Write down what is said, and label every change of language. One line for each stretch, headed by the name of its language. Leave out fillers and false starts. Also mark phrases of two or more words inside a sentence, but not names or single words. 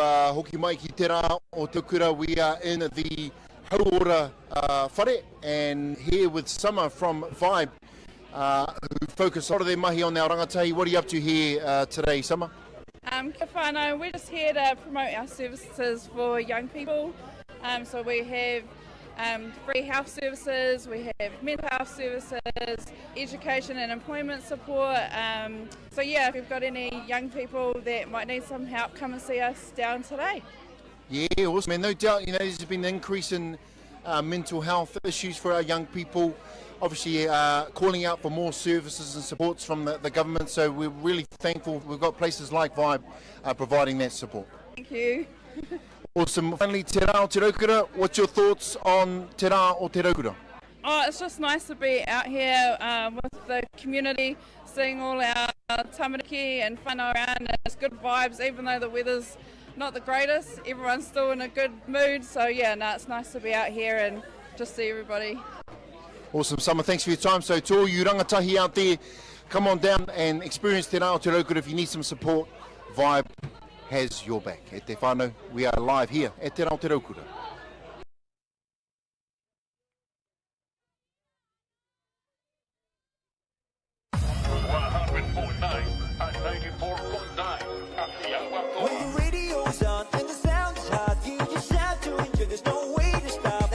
Māori: hoki mai ki te rā o te kura.
English: We are in the
Māori: Hauora whare,
English: and here with Summer from Vibe, who focus a lot of their mahi on our rangatahi. What are you up to here today, Summer?
Māori: Kia whānau,
English: we're just here to promote our services for young people. So we have free health services, we have mental health services, education and employment support. So yeah, if you've got any young people that might need some help, come and see us down today. Yeah, awesome. And no doubt, there's been an increase in mental health issues for our young people. Obviously, calling out for more services and supports from the government. So we're really thankful we've got places like Vibe providing that support. Thank you. Awesome. Finally,
Māori: te rā o te raukura.
English: What's your thoughts on
Māori: te rā o te raukura?
English: Oh, it's just nice to be out here with the community, seeing all our tamariki and whānau around. And it's good vibes, even though the weather's not the greatest. Everyone's still in a good mood. So yeah, it's nice to be out here and just see everybody. Awesome, Summer. Thanks for your time. So to all you rangatahi out there, come on down and experience
Māori: te rā o te raukura.
English: If you need some support, Vibe has your back.
Māori: E te whānau,
English: we are live here at
Māori: te rā o te raukura.
English: When the radio's on and the sound is hot, you just have to enjoy. There's no way to stop.